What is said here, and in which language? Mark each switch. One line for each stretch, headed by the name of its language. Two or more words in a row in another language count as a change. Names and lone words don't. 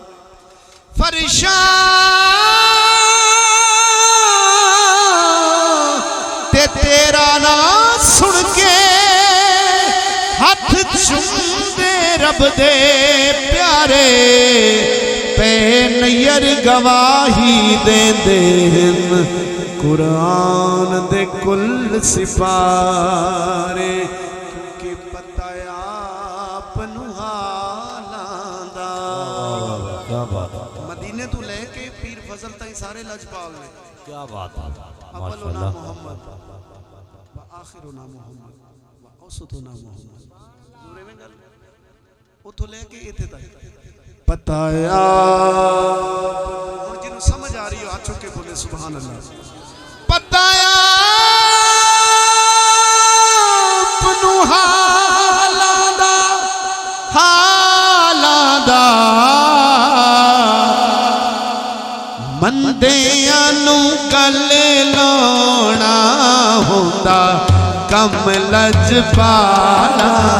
Punjabi: ਫ਼ਰਿਸ਼ਤਾ ਤੇਰਾ ਨਾਮ ਸੁਣ ਕੇ ਹੱਥ ਚੁੰਮਦੇ ਰੱਬ ਦੇ ਪਿਆਰੇ ਪੇ ਨੱਯਰ ਗਵਾਹੀ ਦੇਂਦੇ ਕੁਰਾਨ ਦੇ ਕੁੱਲ ਸਿਪਾਰੇ। ਕਿਉਂਕਿ ਪਤਾ ਆਪ ਹਾਲਾਂ ਦਾ।
Urdu: کیا بات
Punjabi: ਮਦੀਨੇ ਤੋ ਲੇਕੇ ਪੀਰ ਫ਼ਜ਼ਲ ਤਾਈਂ ਸਾਰੇ ਲਜਪਾਲ ਨੇ।
Urdu: کیا بات
Arabic: أولنا محمد وآخرنا محمد وأوسطنا محمد.
Punjabi: ਦੂਰੇ ਮੇਂ ਗੱਲ ਉੱਥੋਂ ਲੇਕੇ ਇੱਥੇ ਤਕ ਪਤਾਇਆ। ਔਰ ਜਿਨ੍ਹੋਂ ਸਮਝ ਆ ਰਹੀ ਹੋ ਹੱਥ ਚੁੱਕ ਕੇ ਬੋਲੇ
Arabic: سبحان الله.
Punjabi: ਪਤਾਇਆ ਅਪਨੂੰ ਹਾਲਾਂਦਾ ਹਾਲਾਂਦਾ ਮੰਦੀਆਂ ਨੂੰ ਗਲੇ ਲਾਉਣਾ ਹੁੰਦਾ ਕੰਮ ਲਜਪਾਲਾ।